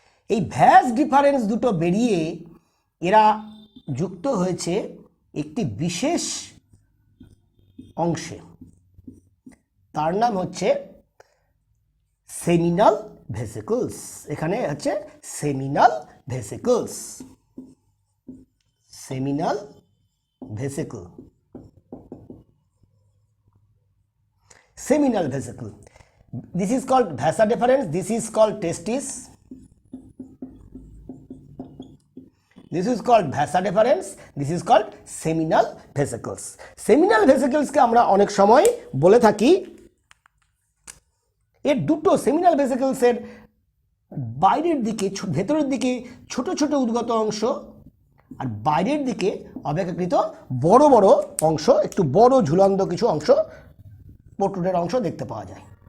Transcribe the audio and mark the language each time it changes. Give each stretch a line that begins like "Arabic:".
Bangla: এই ভ্যাস ডিফারেন্স দুটো বেরিয়ে এরা যুক্ত হয়েছে একটি বিশেষ অংশে, তার নাম হচ্ছে সেমিনাল ভেসিকলস। এখানে হচ্ছে seminal ভেসিকলস, seminal vesicle, seminal vesicle.
English: This is called vasa deferens, this is called testis, this is called vasa deferens, this is called seminal vesicles.
Bangla: Seminal vesicles কে আমরা অনেক সময় বলে থাকি, এর দুটো seminal vesicles এর বাইরের দিকে, ভেতরের দিকে ছোট ছোট উদ্গত অংশ, আর বাইরের দিকে অপেক্ষাকৃত বড় বড় অংশ, একটু বড় ঝুলন্ত কিছু অংশ, প্রোট্রুডের অংশ দেখতে পাওয়া যায়।